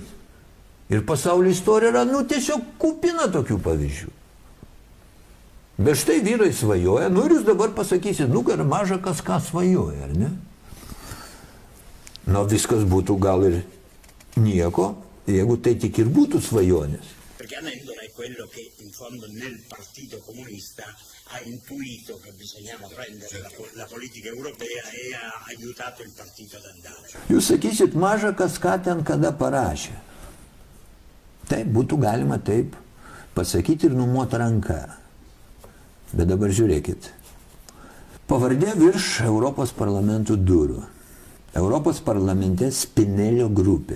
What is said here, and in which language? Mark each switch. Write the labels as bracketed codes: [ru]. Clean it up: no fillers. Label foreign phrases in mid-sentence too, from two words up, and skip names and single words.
[lt] Ir pasaulio istorija yra, tiesiog kupina tokių pavyzdžių. Bet štai vyrai svajoja, ir jūs dabar pasakysit, kad maža kas ką svajoja, ar ne? Viskas būtų gal ir nieko, jeigu tai tik ir būtų svajonės. [it] Perché Amendola è quello che in fondo nel Partito Comunista ha intuito che bisognava prendere la politica europea e ha aiutato il partito ad andare. [lt] Jūs sakysit, maža kas ką ten kada parašė. Taip, būtų galima taip pasakyti ir numoti ranką. Bet dabar žiūrėkit. Pavardė virš Europos parlamentų durų. Europos parlamente Spinelio grupė.